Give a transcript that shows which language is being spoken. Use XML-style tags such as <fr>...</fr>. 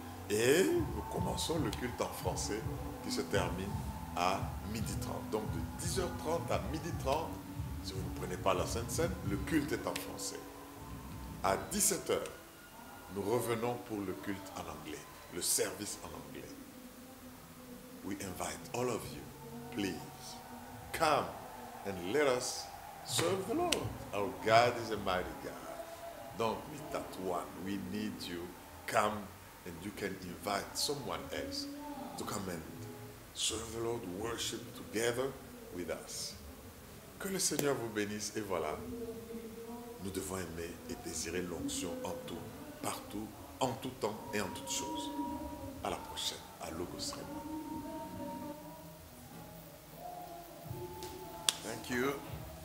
<fr>Et nous commençons le culte en français qui se termine à 12h30. Donc de 10h30 à 12h30, si vous ne prenez pas la Sainte Seine, le culte est en français. À 17h, nous revenons pour le culte en anglais, le service en anglais.</fr> <en>We invite all of you, please, come and let us serve the Lord. Our God is a mighty God. Don't meet at one. We need you. Come and you can invite someone else to come and serve the Lord, worship together with us.</en> <fr>Que le Seigneur vous bénisse et voilà, nous devons aimer et désirer l'onction en tout, partout, en tout temps et en toutes choses. À la prochaine, à Logos Réma.</fr> <en>Thank you.</en>